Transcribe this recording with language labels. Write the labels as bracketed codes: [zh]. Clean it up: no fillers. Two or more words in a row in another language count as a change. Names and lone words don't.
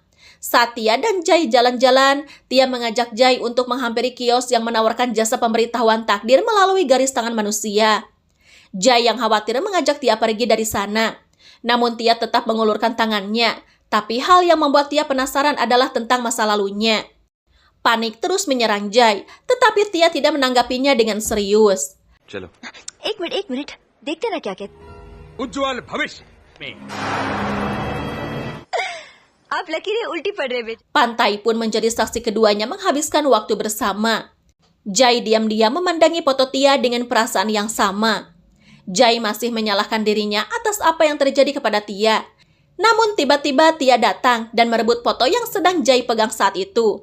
[id] Saat Tia dan Jai jalan-jalan, Tia mengajak Jai untuk menghampiri kios yang menawarkan jasa pemberitahuan takdir melalui garis tangan manusia. Jai yang khawatir mengajak Tia pergi dari sana. Namun Tia tetap mengulurkan tangannya. Tapi hal yang membuat Tia penasaran adalah tentang masa lalunya. Panik terus menyerang Jai, tetapi Tia tidak menanggapinya dengan serius. [hi] चलो. एक मिनट देखते ना क्या कहते. उज्जवल भविष्य में. आप लकीरें उल्टी पड़ रहे बेटे. [id] Pantai pun menjadi saksi keduanya menghabiskan waktu bersama. Jai diam-diam memandangi foto Tia dengan perasaan yang sama. Jai masih menyalahkan dirinya atas apa yang terjadi kepada Tia. Namun tiba-tiba Tia datang dan merebut foto yang sedang Jai pegang saat itu.